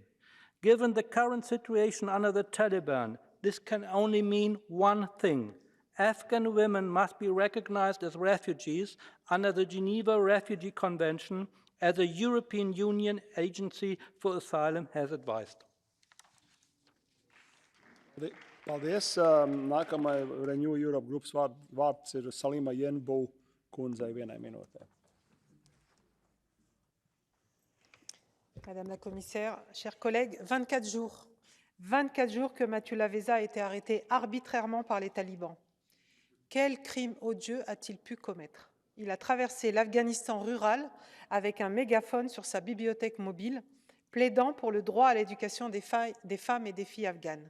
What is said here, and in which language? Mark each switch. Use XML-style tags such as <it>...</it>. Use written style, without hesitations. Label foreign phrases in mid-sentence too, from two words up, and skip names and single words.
<en>Given the current situation under the Taliban, this can only mean one thing. Afghan women must be recognized as refugees under the Geneva Refugee Convention, as the European Union Agency for Asylum has advised.</en> <lv>Paldies. Nākamai Renew Europe grupas vārds ir Salima Yenbu kundzei 1 minūtē.</lv> <fr>Madame la Commissaire, chers collègues, 24 jours que Matiullah Wesa a été arrêté arbitrairement par les talibans. Quel crime odieux a-t-il pu commettre? Il a traversé l'Afghanistan rural avec un mégaphone sur sa bibliothèque mobile, plaidant pour le droit à l'éducation des femmes et des filles afghanes.</fr>